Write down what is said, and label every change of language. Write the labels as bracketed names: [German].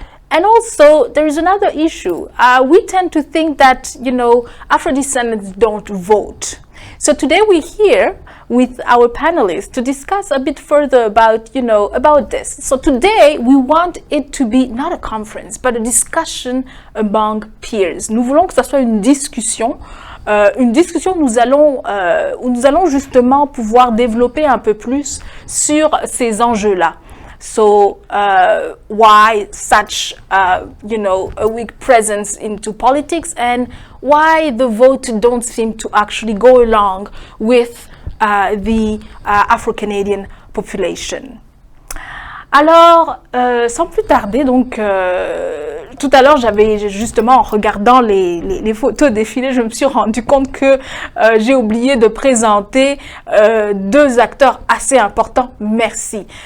[English] And also, there is another issue. We tend to think that, Afro-descendants don't vote. So today we're here with our panelists to discuss a bit further about this. So today we want it to be not a conference, but a discussion among peers. [French] Nous voulons que ça soit une discussion où nous allons justement pouvoir développer un peu plus sur ces enjeux-là. [English] So why such a weak presence into politics, and why the vote don't seem to actually go along with the Afro-Canadian population. [French] Alors, sans plus tarder, donc, tout à l'heure, j'avais justement, en regardant les photos défilées, je me suis rendu compte que j'ai oublié de présenter deux acteurs assez importants. Merci.